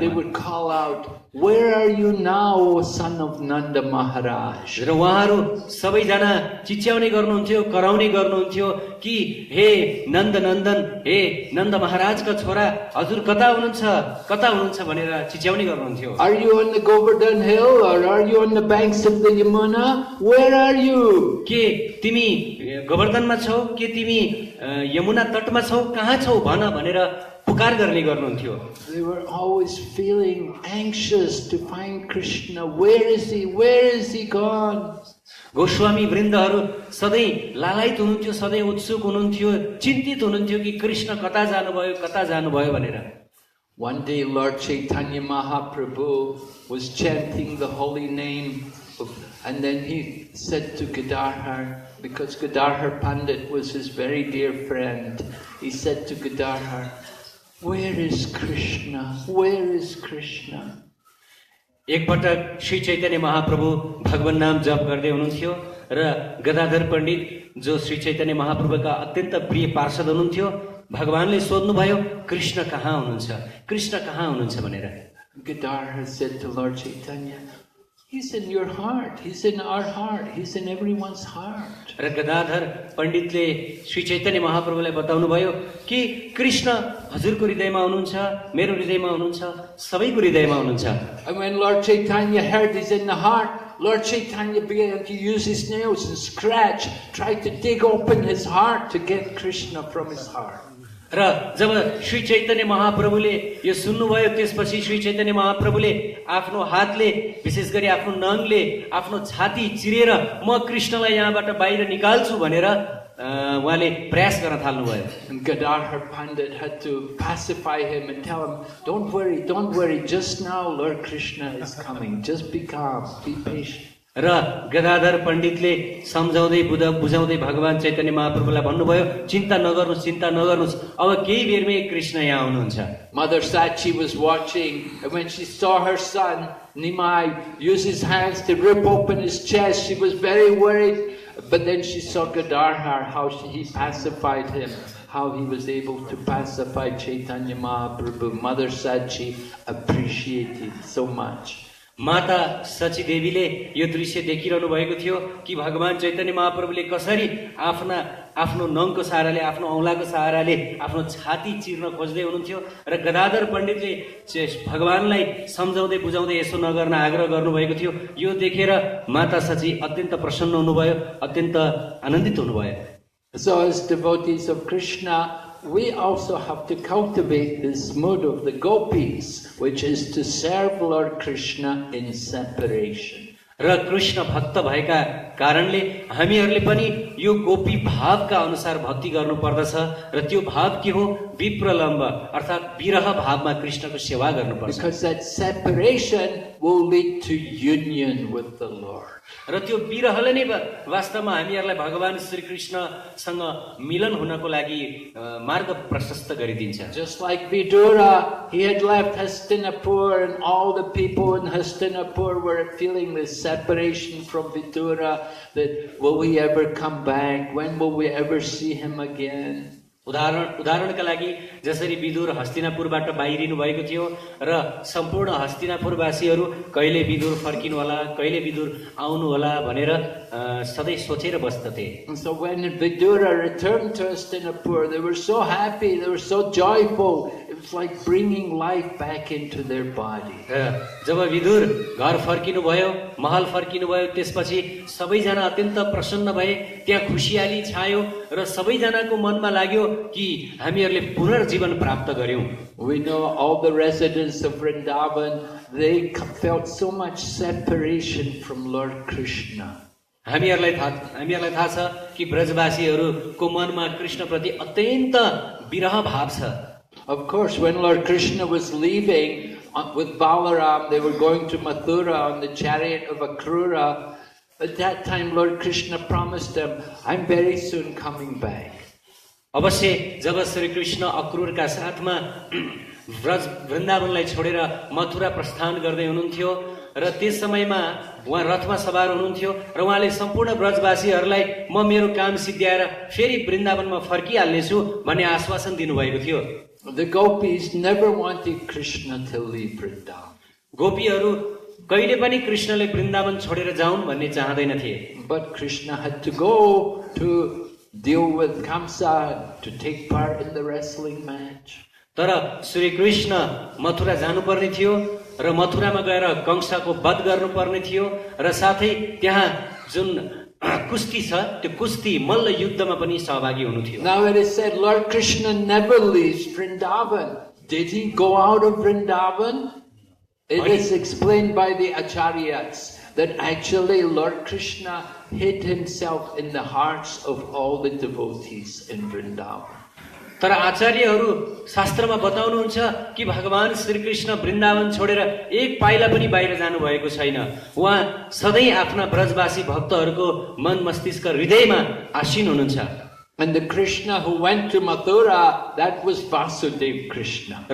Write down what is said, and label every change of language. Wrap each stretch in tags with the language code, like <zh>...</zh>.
<en>They would call out, "Where are you now, O son of Nanda Maharaj?"</en> <ne>र उहाँहरू सबैजना चिच्याउने गर्नुहुन्थ्यो, कराउने गर्नुहुन्थ्यो कि हे नन्द नन्दन, हे नन्द महाराजका छोरा, हजुर कता हुनुहुन्छ भनेर चिच्याउने गर्नुहुन्थ्यो।</ne> <en>Are you on the Govardhan Hill or are you on the banks of the Yamuna? Where are you?</en> <ne>के तिमी गोवर्धनमा छौ, के तिमी यमुना तटमा छौ, कहाँ छौ भन भनेर पुकार गर्ने गर्नुहुन्थ्यो।</ne> <en>They were always feeling anxious to find Krishna. Where is he? Where is he gone?</en> <ne>Goswami वृन्दहरू सधैँ लालायित हुनुहुन्थ्यो, सधैँ उत्सुक हुनुहुन्थ्यो, चिन्तित हुनुहुन्थ्यो कि कृष्ण कता जानुभयो भनेर।</ne> <en>One day Lord Chaitanya Mahaprabhu was chanting the holy name and then he said to Gadadhar, because Gadadhar Pandit was his very dear friend, he said to Gadadhar, "Where is Krishna? Where is Krishna?"</en> <ne>एकपटक श्री चैतन्य महाप्रभु भगवान नाम जप गर्दै हुनुहुन्थ्यो र गदाधर पण्डित जो श्री चैतन्य महाप्रभुका अत्यन्त प्रिय पार्षद हुनुहुन्थ्यो, भगवानले सोध्नुभयो कृष्ण कहाँ हुनुहुन्छ भनेर।</ne> <en>Gadadhar said to Lord Chaitanya, "He's in your heart, he's in our heart, he's in everyone's heart."</en> <ne>र गदाधर पण्डितले श्री चैतन्य महाप्रभुलाई बताउनु भयो कि कृष्ण हजुरको हृदयमा हुनुहुन्छ, मेरो हृदयमा हुनुहुन्छ, सबैको हृदयमा हुनुहुन्छ।</ne> <en>And when Lord Chaitanya heard he's in the heart, Lord Chaitanya began to use his nails and scratch, try to dig open his heart to get Krishna from his heart.</en> <ne>र जब श्री चैतन्य महाप्रभुले यो सुन्नुभयो त्यसपछि श्री चैतन्य महाप्रभुले आफ्नो हातले विशेष गरी आफ्नो नङले आफ्नो छाती चिरेर म कृष्णलाई यहाँबाट बाहिर निकाल्छु भनेर उहाँले प्रयास गर्न थाल्नुभयो।</ne> <en>And Gadadhar Pandit had to pacify him and tell him, don't worry, just now Lord Krishna is coming, just be calm, be patient.</en> <ne>र गदाधर पण्डितले सम्झाउँदै बुझाउँदै भगवान चैतन्य महाप्रभुलाई भन्नुभयो चिन्ता नगर्नुस्, अब केही बेरमै कृष्ण यहाँ आउनुहुन्छ।</ne> <en>Mother Sachi was watching, and when she saw her son Nimai use his hands to rip open his chest, she was very worried. But then she saw Gadadhar, how he pacified him, how he was able to pacify Chaitanya Mahaprabhu. Mother Sachi appreciated so much.</en> <ne>माता सची देवीले यो दृश्य देखिरहनु भएको थियो कि भगवान चैतन्य महाप्रभुले कसरी आफ्नो नङको सहाराले, आफ्नो औँलाको सहाराले आफ्नो छाती चिर्न खोज्दै हुनुहुन्थ्यो र गदाधर पण्डितले भगवानलाई सम्झाउँदै बुझाउँदै यसो नगर्न आग्रह गर्नुभएको थियो। यो देखेर माता सची अत्यन्त प्रसन्न हुनुभयो, अत्यन्त आनन्दित हुनुभयो।</ne> <en>So as devotees of Krishna, we also have to cultivate this mood of the gopis, which is to serve Lord Krishna in separation.</en> <ne>र कृष्ण भक्त भएका कारणले हामीहरूले पनि यो गोपी भावका अनुसार भक्ति गर्नु पर्दछ र त्यो भाव के हो? विप्रलम्ब अर्थात विरह भावमा कृष्णको सेवा गर्नुपर्छ।</ne> <en>Because that separation will lead to union with the Lord.</en> <ne>र त्यो विरहले नै वास्तवमा हामीहरूलाई भगवान श्री कृष्णसँग मिलन हुनको लागि मार्ग प्रशस्त गरिदिन्छ।</ne> <en>Just like Vidura, he had left Hastinapur and all the people in Hastinapur were feeling this separation from Vidura, that will we ever come back? When will we ever see him again?</en> <ne>उदाहरणका लागि जसरी विदुर हस्तिनापुरबाट बाहिरिनु भएको थियो र सम्पूर्ण हस्तिनापुरवासीहरू कहिले विदुर फर्किनु होला, कहिले विदुर आउनु होला भनेर सधैँ सोचेर बस्दथे।</ne> <en>And so when Vidura returned to Hastinapur, they were so happy, they were so joyful. it's like bringing life back into their body.</en> <ne>जब विदुर घर फर्किनु भयो, महल फर्किनु भयो, त्यसपछि सबैजना अत्यन्त प्रसन्न भए, त्यहाँ खुशियाली छायो र सबैजनाको मनमा लाग्यो कि हामीहरूले पुनर्जीवन प्राप्त गर्यौं।</ne> <en>We know all the residents of Vrindavan, they felt so much separation from Lord Krishna.</en> <ne>हामीहरूलाई थाहा छ कि ब्रजवासीहरूको मनमा कृष्ण प्रति अत्यन्त विरह भाव छ।</ne> <en>Of course, when Lord Krishna was leaving with Balaram, they were going to Mathura on the chariot of Akrura. At that time, Lord Krishna promised them, I'm very soon coming back.</en> <ne>अवश्य जब श्री कृष्ण अक्रूरका साथमा ब्रज वृन्दावनलाई छोडेर मथुरा प्रस्थान गर्दै हुनुहुन्थ्यो र त्यस समयमा उहाँ रथमा सवार हुनुहुन्थ्यो र उहाँले सम्पूर्ण ब्रजवासीहरूलाई म मेरो काम सिद्ध्याएर फेरि वृन्दावनमा फर्किहाल्नेछु भन्ने आश्वासन दिनुभएको थियो।</ne> <en>The gopis never wanted Krishna to leave Vrindavan.</en> <ne>गोपीहरू कहिले पनि कृष्णले वृन्दावन छोडेर जाउन् भन्ने चाहँदैनथे।</ne> <en>But Krishna had to go to deal with Kamsa, to take part in the wrestling match.</en> <ne>तर श्री कृष्ण मथुरा जानुपर्ने थियो र मथुरामा गएर कंसाको वध गर्नुपर्ने थियो र साथै त्यहाँ जुन कुस्ती छ त्यो कुस्ती मल्ल युद्धमा पनि सहभागी हुनु थियो।</ne> <en>Now it is said Lord Krishna never leaves Vrindavan. Did he go out of Vrindavan? It is explained by the acharyas that actually Lord Krishna hid himself in the hearts of all the devotees in Vrindavan.</en> <ne>तर आचार्यहरू शास्त्रमा बताउनुहुन्छ कि भगवान श्री कृष्ण वृन्दावन छोडेर एक पाइला पनि बाहिर जानु भएको छैन। उहाँ सधैँ आफ्ना ब्रजवासी भक्तहरूको मन मस्तिष्क हृदयमा आसीन हुनुहुन्छ।</ne> <en>And the Krishna who went to Mathura, that was Vasudeva Krishna.</en>